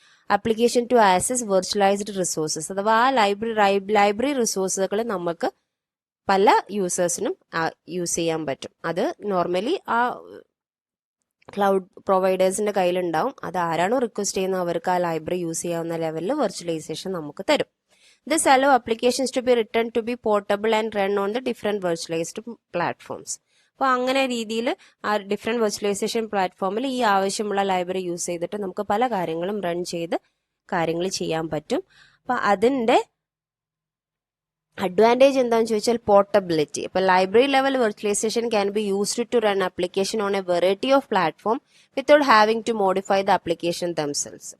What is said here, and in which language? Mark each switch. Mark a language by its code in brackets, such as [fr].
[en] application to access virtualised resources, [ml] അഥവാ ആ library റിസോഴ്സുകൾ നമുക്ക് പല യൂസേഴ്സിനും യൂസ് ചെയ്യാൻ പറ്റും. അത് നോർമലി ആ ക്ലൗഡ് പ്രൊവൈഡേഴ്സിന്റെ കയ്യിലുണ്ടാവും. അത് ആരാണോ റിക്വസ്റ്റ് ചെയ്യുന്നത് അവർക്ക് ആ ലൈബ്രറി യൂസ് ചെയ്യാവുന്ന ലെവലിൽ വെർച്വലൈസേഷൻ നമുക്ക് തരും. [en] This allow applications to be written to be portable and run on the different virtualized platforms. [ml] അപ്പോൾ അങ്ങനെ രീതിയിൽ ആ ഡിഫറെന്റ് വെർച്വലൈസേഷൻ പ്ലാറ്റ്ഫോമിൽ ഈ ആവശ്യമുള്ള ലൈബ്രറി യൂസ് ചെയ്തിട്ട് നമുക്ക് പല കാര്യങ്ങളും റൺ ചെയ്ത് കാര്യങ്ങൾ ചെയ്യാൻ പറ്റും. അപ്പം അതിൻ്റെ അഡ്വാൻറ്റേജ് എന്താണെന്ന് ചോദിച്ചാൽ പോർട്ടബിലിറ്റി. [en] ഇപ്പോൾ library level virtualisation can be used to run application on a variety of platform without having to modify the application themselves.